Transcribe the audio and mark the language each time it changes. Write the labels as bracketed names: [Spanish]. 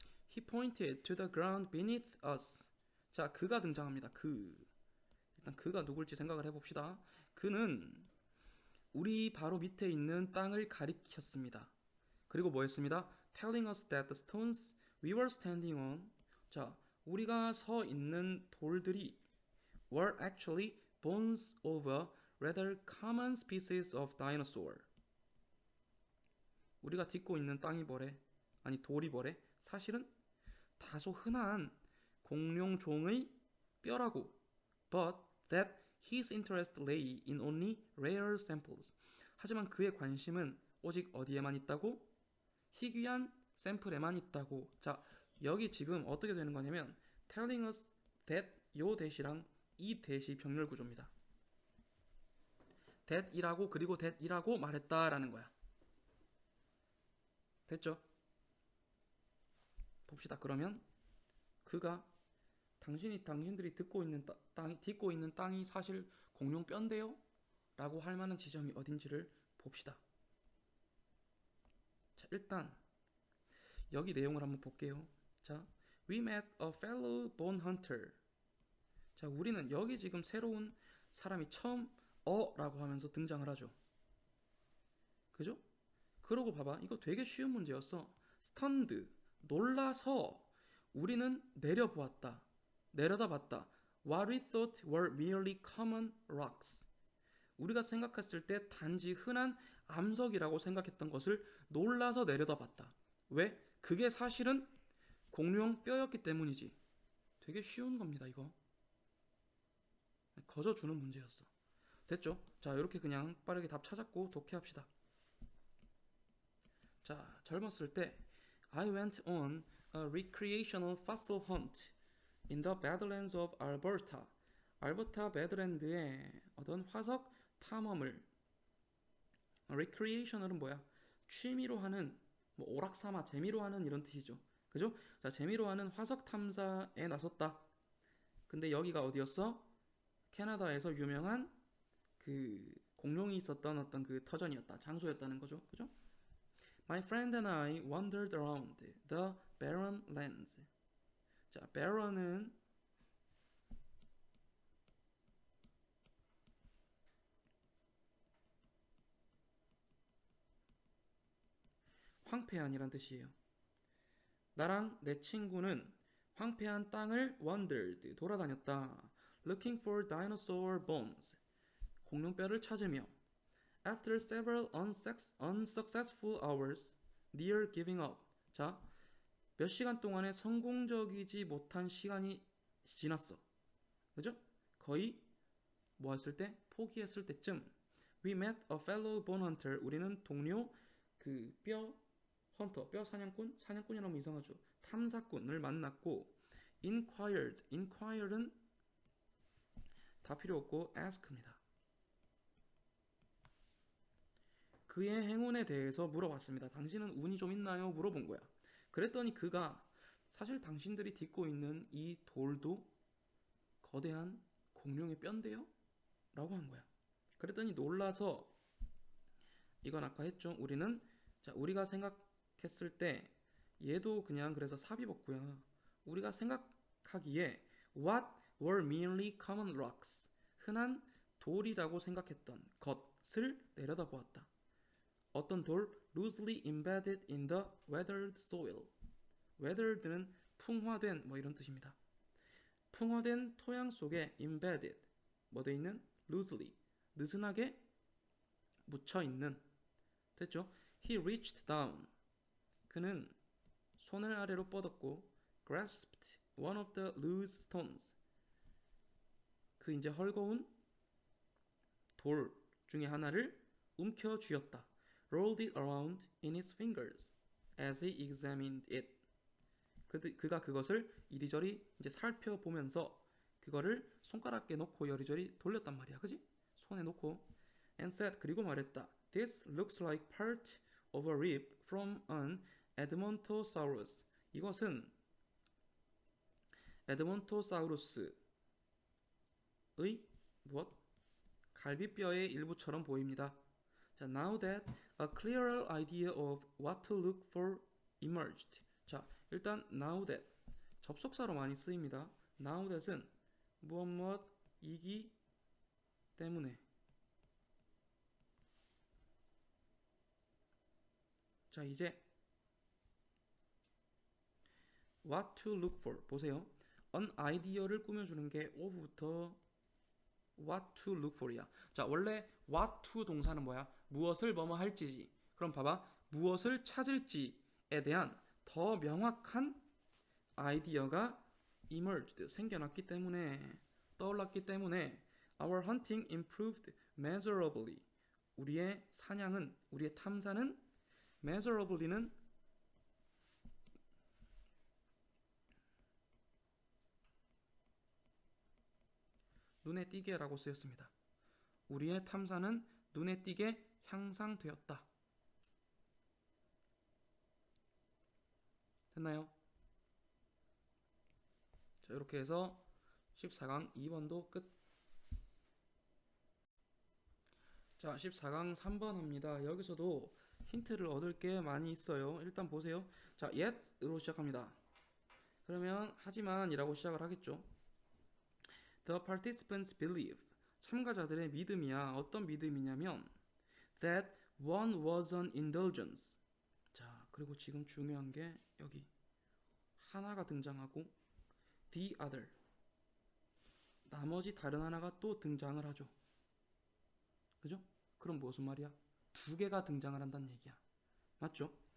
[English] He pointed to the ground beneath us. [Korean] 자, 그가 등장합니다. 일단 그가 누굴지 생각을 해봅시다. 그는 우리 바로 밑에 있는 땅을 가리켰습니다. 그리고 뭐 했습니다? [English] Telling us that the stones we were standing on, [Korean] 자, 우리가 서 있는 돌들이 [English] were actually bones of a rather common species of dinosaur. [Korean] 우리가 딛고 있는 땅이 뭐래? 아니, 돌이 뭐래? 사실은 다소 흔한 공룡종의 뼈라고. [English] But that his interest lay in only rare samples. [Korean] 하지만 그의 관심은 오직 어디에만 있다고? 희귀한 샘플에만 있다고. 자, 여기 지금 어떻게 되는 거냐면 [English] telling us that [Korean] 요 대시랑 이 대시 병렬 구조입니다. that이라고 그리고 that이라고 말했다라는 거야. 됐죠? 봅시다. 그러면 그가 당신들이 딛고 있는 땅이 사실 공룡 뼈인데요? 라고 할 만한 지점이 어딘지를 봅시다. 자, 일단 여기 내용을 한번 볼게요. [English] 자, we met a fellow bone hunter. [Korean] 자, 우리는 여기 지금 새로운 사람이 처음 라고 하면서 등장을 하죠. 그죠? 그러고 봐봐. 이거 되게 쉬운 문제였어. stunned, 놀라서 우리는 내려다봤다. [English] What we thought were merely common rocks. [Korean] 우리가 생각했을 때 단지 흔한 암석이라고 생각했던 것을 놀라서 내려다봤다. 왜? 그게 사실은 공룡 뼈였기 때문이지. 되게 쉬운 겁니다, 이거. 거저주는 문제였어. 됐죠? 자, 이렇게 그냥 빠르게 답 찾았고 독해합시다. 자, 젊었을 때 [English] I went on a recreational fossil hunt in the Badlands of Alberta. [Korean] 알버타 배드랜드의 어떤 화석 탐험을. recreational은 뭐야? 취미로 하는, 뭐 오락삼아 재미로 하는 이런 뜻이죠. 그죠? 자, 재미로 하는 화석 탐사에 나섰다. 근데 여기가 어디였어? 캐나다에서 유명한 그 공룡이 있었던 어떤 그 터전이었다. 장소였다는 거죠. 그죠? [English] My friend and I wandered around the barren lands. [Korean] 자, barren은 황폐한이란 뜻이에요. 나랑 내 친구는 황폐한 땅을 wandered 돌아다녔다. [English] Looking for dinosaur bones [Korean] 공룡뼈를 찾으며 [English] After several unsuccessful hours near giving up [Korean] 자, 몇 시간 동안에 성공적이지 못한 시간이 지났어. 그죠? 거의 뭐 했을 때? 포기했을 때쯤 [English] We met a fellow bone hunter [Korean] 우리는 동료 그 뼈 헌터, 뼈 사냥꾼이라면 이상하죠. 탐사꾼을 만났고 inquired는 다 필요 없고 ask입니다. 그의 행운에 대해서 물어봤습니다. 당신은 운이 좀 있나요? 물어본 거야. 그랬더니 그가 사실 당신들이 딛고 있는 이 돌도 거대한 공룡의 뼈인데요? 라고 한 거야. 그랬더니 놀라서 이건 아까 했죠. 우리가 생각했을 때 얘도 그냥 그래서 삽입었고요. 우리가 생각하기에 [English] what were merely common rocks [Korean] 흔한 돌이라고 생각했던 것을 내려다보았다. 어떤 돌 [English] loosely embedded in the weathered soil. [Korean] weathered는 풍화된 뭐 이런 뜻입니다. 풍화된 토양 속에 embedded 뭐 돼 있는 loosely 느슨하게 묻혀 있는 됐죠? [English] He reached down [Korean] 그는 손을 아래로 뻗었고 [English] grasped one of the loose stones [Korean] 그 이제 헐거운 돌 중에 하나를 움켜쥐었다. [English] Rolled it around in his fingers as he examined it. [Korean] 그가 그것을 이리저리 이제 살펴보면서 그거를 손가락에 놓고 여리저리 돌렸단 말이야, 그지? 손에 놓고 [English] and said [Korean] 그리고 말했다. [English] This looks like part of a rib from an Edmontosaurus. [Korean] 이것은 에드몬토사우루스의 무엇? 갈비뼈의 일부처럼 보입니다. [English] 자, now that a clearer idea of what to look for emerged. [Korean] 자, 일단 now that 접속사로 많이 쓰입니다. now that은 무엇이기 때문에. 자, 이제 what to look for 보세요. an idea를 꾸며주는 게 of부터 what to look for이야. 자, 원래 what to 동사는 뭐야? 무엇을 뭐뭐 할지지. 그럼 봐봐. 무엇을 찾을지에 대한 더 명확한 아이디어가 emerged 생겨났기 때문에 떠올랐기 때문에 [English] our hunting improved measurably. [Korean] 우리의 탐사는 measurably는 눈에 띄게라고 쓰였습니다. 우리의 탐사는 눈에 띄게 향상되었다. 됐나요? 자, 이렇게 해서 14강 2번도 끝. 자, 14강 3번 합니다. 여기서도 힌트를 얻을 게 많이 있어요. 일단 보세요. 자, yet으로 시작합니다. 그러면 하지만이라고 시작을 하겠죠. [English] The participants believe. [Korean] 참가자들의 믿음이야. 어떤 믿음이냐면 [English] that one was an indulgence. [Korean] 자, 그리고 지금 중요한 게 여기 하나가 등장하고 [English] the other. [Korean] 나머지 다른 하나가 또 등장을 하죠. 그죠? 그럼 무슨 말이야? 두 개가 등장을 한다는 얘기야. 맞죠?